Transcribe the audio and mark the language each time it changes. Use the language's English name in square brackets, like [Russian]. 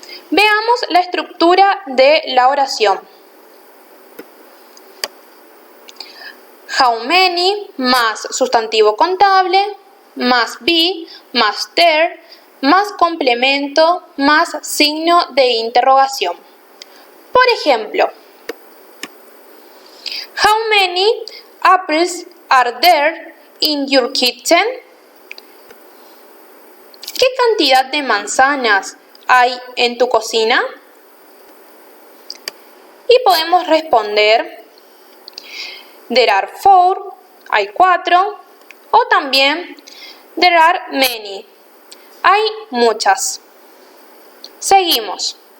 [Spanish] Veamos la estructura de la oración. How many más sustantivo contable, más be, más there, más complemento, más signo de interrogación. Por ejemplo, [English] how many apples are there in your kitchen? [Spanish] ¿Qué cantidad de manzanas hay en tu cocina? Y podemos responder, [English] there are 4, [Spanish] hay 4, o también, [English] there are many, [Spanish] hay muchas. Seguimos.